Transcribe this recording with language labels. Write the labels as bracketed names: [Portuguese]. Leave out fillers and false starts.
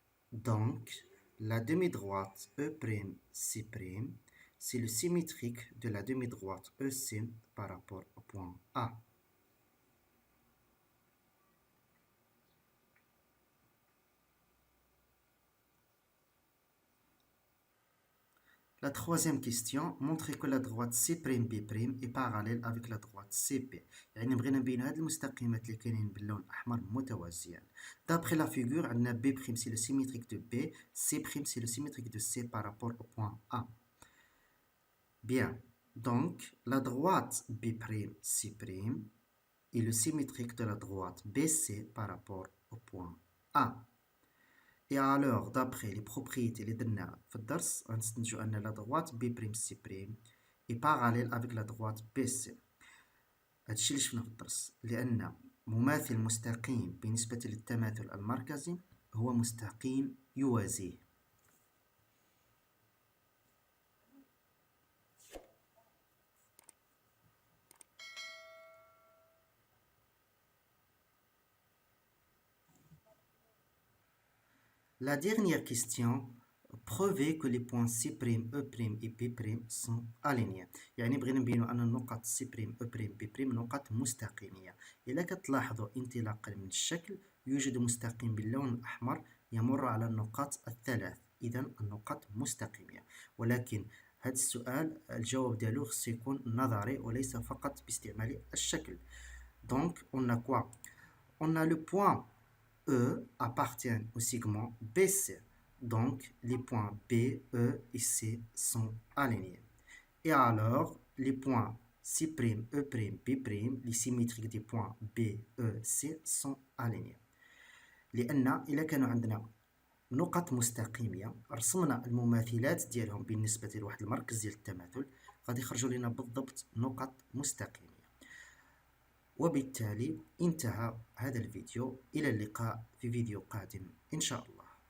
[French] Donc, la demi-droite E', C', c'est le symétrique de la demi-droite EC par rapport au point A. La troisième question, montrer que la droite C'B' est parallèle avec la droite CP. [Arabic] يعني بغينا نبينو هاد المستقيمات اللي كاينين باللون الأحمر متوازيان. [French] D'après la figure, [Arabic] عندنا [French] B' c'est le symétrique de B, C' c'est le symétrique de C par rapport au point A. Bien, donc la droite B'C' est le symétrique de la droite BC par rapport au point A. Et alors, d'après les propriétés [Arabic] اللي درنا في الدرس غنستنتجو أن [French] la droite B'C' est parallèle avec la droite BC. [Arabic] هادشي اللي شفنا في الدرس، لأن مماثل مستقيم بالنسبة للتماثل المركزي هو مستقيم يوازيه. [French] La dernière question, prouvez que les points C', E' et B' sont alignés. [Arabic] يعني بغينا نبينو أن النقط C', E', B' نقط مستقيمية. إلا كتلاحظوا انطلاقا من الشكل يوجد مستقيم باللون الأحمر يمر على النقاط الثلاث، إذا النقط مستقيمية. ولكن هذا السؤال الجواب ديالو خصو يكون نظري وليس فقط باستعمال الشكل. [French] Donc on a quoi? On a le point E appartiennent au segment BC. Donc, les points B, E et C sont alignés. Et alors, les points C', E', B', les symétriques des points B, E, C sont alignés. [Arabic] لأن إلا كانوا عندنا نقط مستقيمية رسمنا المماثلات ديالهم بالنسبة لواحد المركز ديال التماثل غادي يخرجوا لنا بالضبط نقط مستقيمية. وبالتالي انتهى هذا الفيديو. إلى اللقاء في فيديو قادم إن شاء الله.